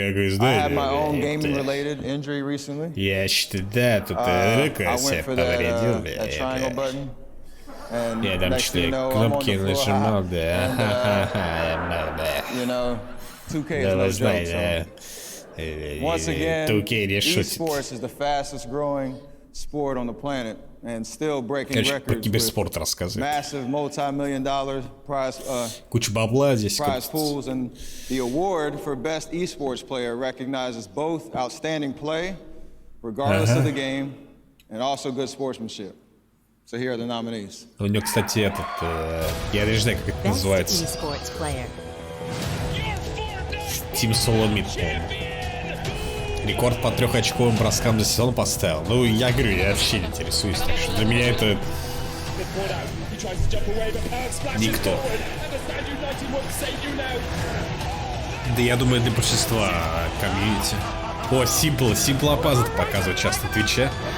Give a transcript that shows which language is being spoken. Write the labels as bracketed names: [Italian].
[English] had my own gaming-related injury recently. [Russian] Я что-то, да, тут руку себе повредил, бля. Я там что, кнопки нажимал, да. [English] You know, 2K is no joke, so. Once again, esports is the fastest growing sport on the planet. And still breaking records with massive multi-million-dollar prize pools, and the award for best esports player recognizes both outstanding play, regardless of the game, and also good sportsmanship. So here are the nominees. [Russian] У него, кстати, этот, я даже не знаю, как это называется. Team Solomid, по-моему. Рекорд по 3-очковым броскам за сезон поставил. Ну, я говорю, я вообще не интересуюсь. Так что для меня это... никто. Да я думаю, для большинства комьюнити. О, Simple опаздывает показывает часто на Твиче.